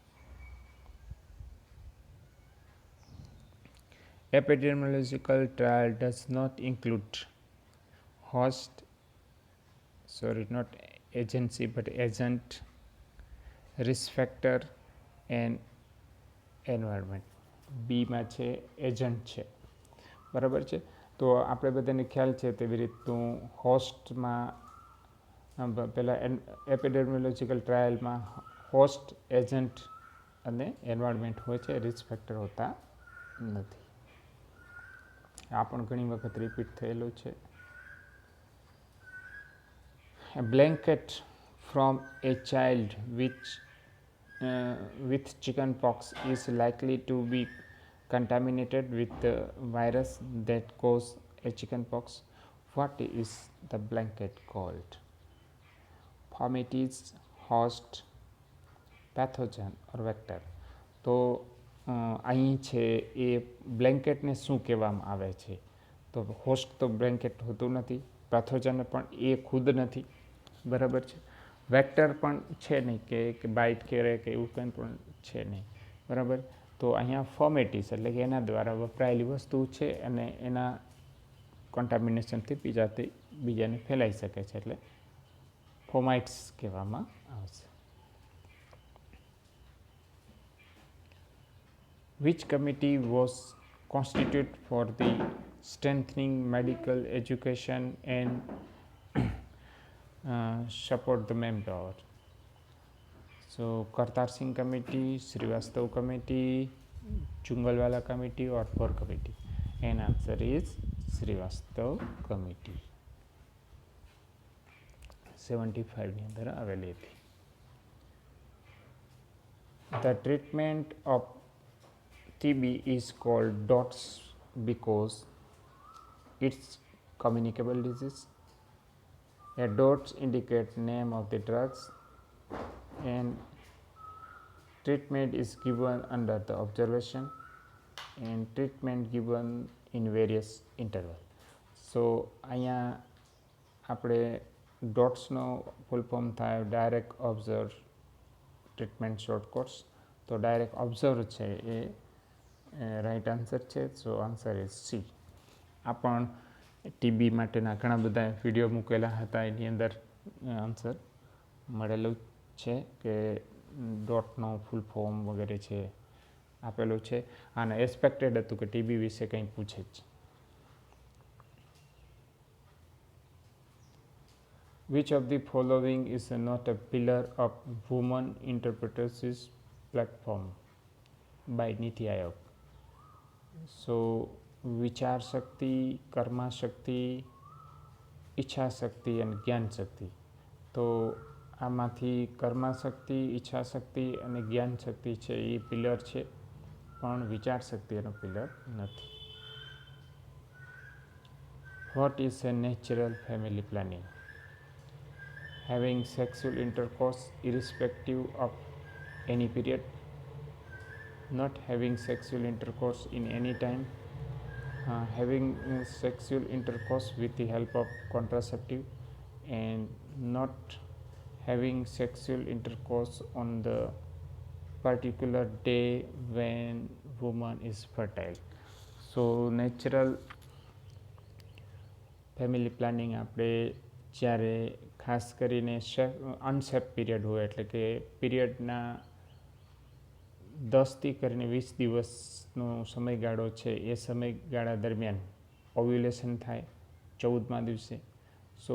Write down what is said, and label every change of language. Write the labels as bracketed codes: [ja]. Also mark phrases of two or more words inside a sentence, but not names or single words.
[en] Epidemiological trial does not include host, not agency but agent, risk factor and environment. [gu] બી માં છે એજન્ટ છે, બરાબર છે. તો આપણે બધાને ખ્યાલ છે તેવી રીતનું હોસ્ટમાં પહેલાં એપિડેમિયોલોજીકલ ટ્રાયલમાં હોસ્ટ, એજન્ટ અને એન્વાયરમેન્ટ હોય છે, [en] risk factor [gu] હોતા નથી. આ પણ ઘણી વખત રિપીટ થયેલું છે. [en] A blanket from a child with chicken pox is likely to be contaminated with the virus that cause a chicken pox. What is the blanket called? Fomites, host, pathogen or vector. [gu] તો અહીં છે એ બ્લેન્કેટને શું કહેવામાં આવે છે? તો હોસ્ટ તો બ્લેન્કેટ હોતું નથી, પેથોજન પણ એ ખુદ નથી, બરાબર છે. વેક્ટર પણ છે નહીં કે બાઇટ કરે કે એવું કંઈ પણ છે નહીં, બરાબર. તો અહીંયા ફોમેટિસ એટલે કે એના દ્વારા વપરાયેલી વસ્તુ છે અને એના કન્ટામિનેશનથી બીજાને ફેલાઈ શકે છે, એટલે ફોમાઇટ્સ કહેવામાં આવશે. [en] Which committee was constituted for the strengthening medical education and support the manpower? So Kartar Singh committee, Srivastav committee, Chungalwala committee or Phor committee? And answer is Srivastav committee. [gu] 75 ની અંદર આવેલી હતી. [en] The treatment of TB is called DOTS because it's communicable disease. A dots indicate name of the drugs and treatment is given under the observation and treatment given in various interval. [gu] So અહીંયા આપણે ડોટ્સનો ફૂલ ફોર્મ થાય [en] direct observe treatment short course. [gu] તો [en] direct observe [gu] છે એ [en] right answer [gu] છે. [en] so answer is C. [gu] આ પણ ટીબી માટેના ઘણા બધા વિડીયો મૂકેલા હતા, એની અંદર આન્સર મળેલું છે કે ડોટનો ફૂલ ફોર્મ વગેરે છે આપેલું છે. અને એક્સપેક્ટેડ હતું કે ટીબી વિશે કંઈ પૂછે જ. [en] Which of the following is not a pillar of women enterprises platform by Niti Aayog? [gu] So વિચાર શક્તિ, કર્મા શક્તિ, ઈચ્છા શક્તિ અને જ્ઞાન શક્તિ. તો આમાંથી કર્મા શક્તિ, ઈચ્છા શક્તિ અને જ્ઞાન શક્તિ છે એ પિલર છે, પણ વિચાર શક્તિ એનો પિલર નથી. [en] What is a natural family planning? Having sexual intercourse irrespective of any period, not having sexual intercourse in any time, having sexual intercourse with the help of contraceptive, and not having sexual intercourse on the particular day when woman is fertile. So natural family planning [gu] આપણે જ્યારે ખાસ કરીને [en] unsafe period [gu] હોય, એટલે કે પીરિયડના 10થી કરીને 20 દિવસનો સમયગાળો છે, એ સમયગાળા દરમિયાન ઓવ્યુલેશન થાય 14મા દિવસે.